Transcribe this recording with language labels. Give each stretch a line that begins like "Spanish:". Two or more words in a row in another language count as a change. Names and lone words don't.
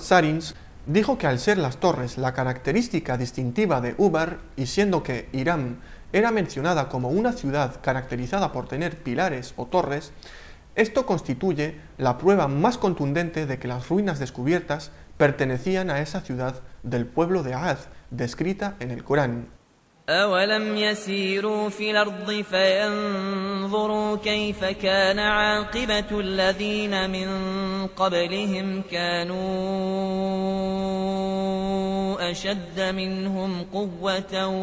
Spanish: Sarins, dijo que al ser las torres la característica distintiva de Ubar y siendo que Irán era mencionada como una ciudad caracterizada por tener pilares o torres, esto constituye la prueba más contundente de que las ruinas descubiertas pertenecían a esa ciudad del pueblo de Aad, descrita en el Corán.
Arabic: أولم يسيروا في الأرض فينظروا كيف كان عاقبة الذين من قبلهم كانوا أشد منهم قوة